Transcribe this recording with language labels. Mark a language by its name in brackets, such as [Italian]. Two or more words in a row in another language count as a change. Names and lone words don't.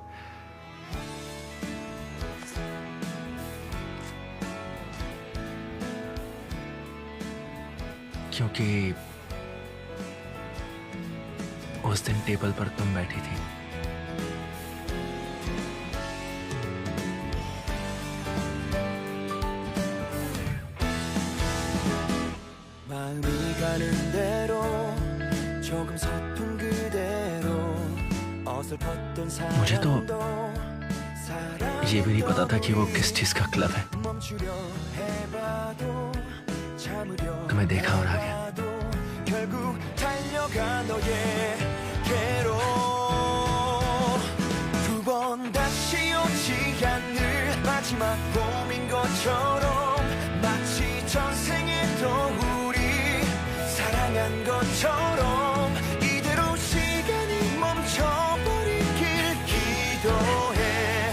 [Hindi] क्योंकि उस दिन टेबल पर तुम बैठी थी। [Korean] 마음이 가는 대로 조금 서툰 그대로 어설펐던 [Hindi] मुझे तो [Korean] 사랑도 [Hindi] ये भी नहीं पता था कि वो किस चीज का क्लब है। [Korean] 멈추려 해봐도 참으려 [Hindi] तुम्हें देखा और आ गया। [Korean] 결국 달려가 너에게로 두 번 봄인 것처럼 마치 전생에도 우리 사랑한 것처럼 이대로 시간이 멈춰버리길 기도해.